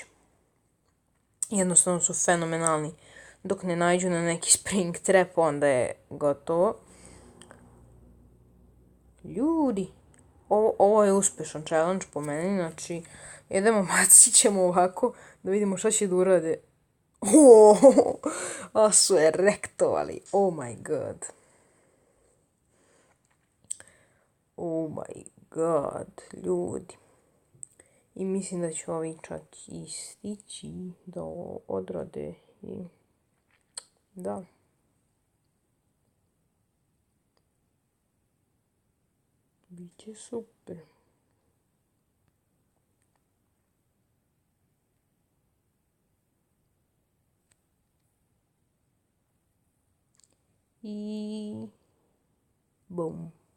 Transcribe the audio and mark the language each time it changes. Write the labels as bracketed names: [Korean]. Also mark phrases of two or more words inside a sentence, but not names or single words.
[Bosnian] Jednostavno su fenomenalni. Dok ne nađu na neki [English] spring trap, [Bosnian] onda je gotovo. Ljudi, ovo je uspješan challenge po meni, znači idemo, bacit ćemo ovako da vidimo šta će da urade. A su je rektovali, [English] oh my god. Oh my god, [Bosnian] ljudi. I mislim da će ovi čak i stići da odrade i da. Biće super. I bum.